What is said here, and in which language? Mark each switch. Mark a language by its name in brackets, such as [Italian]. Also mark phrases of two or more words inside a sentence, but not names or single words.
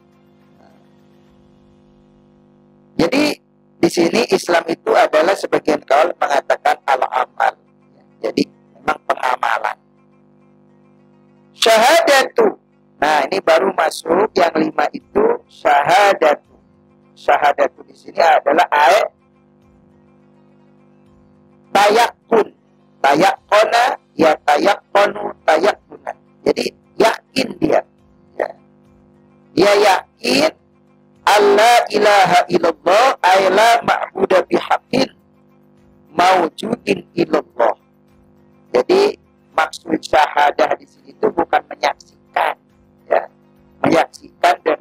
[Indonesian] Jadi di sini Islam itu adalah sebagian kaul mengatakan al-amal. Jadi memang pengamalan. Syahadatu. Nah, ini baru masuk yang 5 itu syahadatu. Syahadatu di sini adalah tayakun. [Arabic] تيقن، يتيقن، تيقنا. [Indonesian] Jadi yakin dia. Ya. Dia yakin [Arabic] ألا إله إلا الله أي لا معبود بحق موجود إلا الله. [Indonesian] Jadi maksud syahadah di sini itu bukan menyaksikan, ya, menyaksikan